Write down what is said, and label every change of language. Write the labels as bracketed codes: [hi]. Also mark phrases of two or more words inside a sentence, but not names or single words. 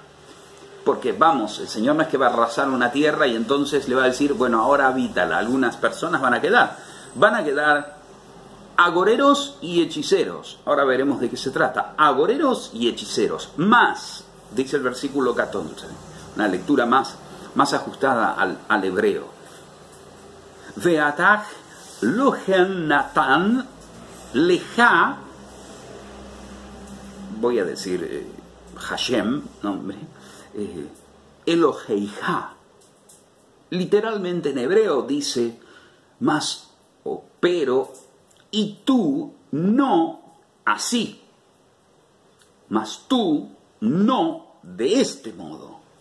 [es] Porque vamos, el Señor no es que va a arrasar una tierra y entonces le va a decir, bueno, ahora habítala. Algunas personas van a quedar agoreros y hechiceros. Ahora veremos de qué se trata. Agoreros y hechiceros. Más, dice el versículo 14. Una lectura más ajustada al hebreo. [he] ואתה לא כן נתן לך, [es] voy a decir Hashem, nombre, Eloheija. Literalmente en hebreo dice más o pero, y tú no así, mas tú no de este modo.